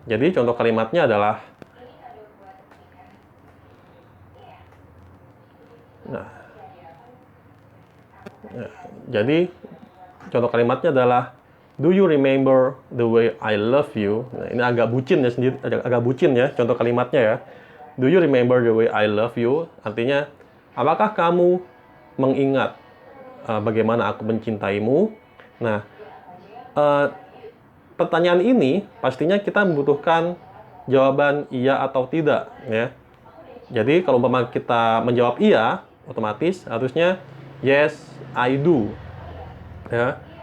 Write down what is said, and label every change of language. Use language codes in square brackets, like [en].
[id] Jadi contoh kalimatnya adalah, nah, jadi contoh kalimatnya adalah, [en] do you remember the way I love you? [id] Nah, ini agak bucin ya sendiri, agak bucin ya contoh kalimatnya ya. [en] Do you remember the way I love you? [id] Artinya, apakah kamu mengingat bagaimana aku mencintaimu? Nah, pertanyaan ini pastinya kita membutuhkan jawaban iya atau tidak ya. Jadi kalau umpama kita menjawab iya, otomatis harusnya [en] yes, I do. [id] Ya.